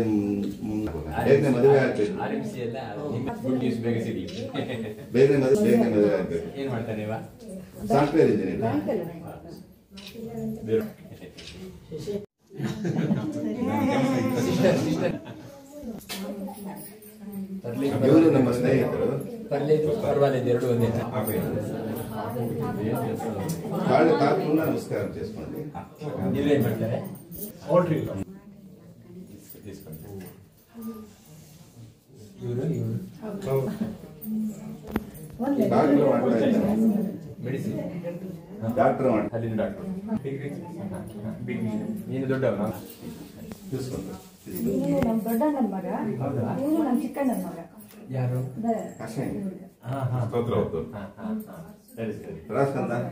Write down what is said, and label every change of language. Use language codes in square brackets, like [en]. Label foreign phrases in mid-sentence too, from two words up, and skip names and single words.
[kn] ಬೇಗನೆ ಮದುವೆ ಆಗ್ಬೇಕು, ಬೇಗನೆ ಮದುವೆ ಆಗ್ಬೇಕು. [en] software engineer [kn] ಇವರು ನಮ್ಮ ಸ್ನೇಹಿತರು. [te] కాకుండా నమస్కారం చేసుకోండి. డాక్టర్ [kn] ನೀನು ದೊಡ್ಡವನ [te] చూసుకుంటారు. [kn] ಯಾರು [te] రాసుకుందా